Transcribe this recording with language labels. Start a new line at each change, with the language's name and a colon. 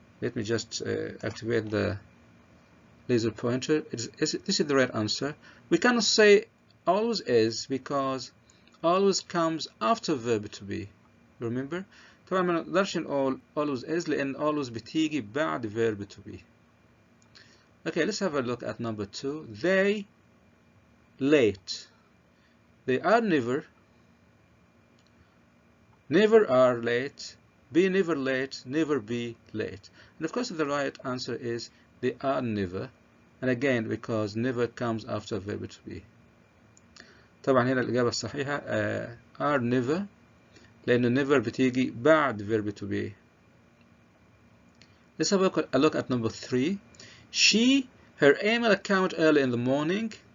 English: Let me just activate the laser pointer. This is the right answer. We cannot say always is because always comes after verb to be. Remember?
Arabic: طبعا ما نقدرش نقول
English: always is
Arabic: لأن always بتيجي بعد
English: verb to be. Okay, let's have a look at number 2. They late. They are never are late, be never late, never be late. And of course the right answer is they are never, and again because never comes after verb to be.
Arabic: طبعا هنا الإجابة الصحيحة
English: are never
Arabic: لأن never بتيجي بعد
English: verb to be. Let's have a look at number 3. She, her email account early in the morning.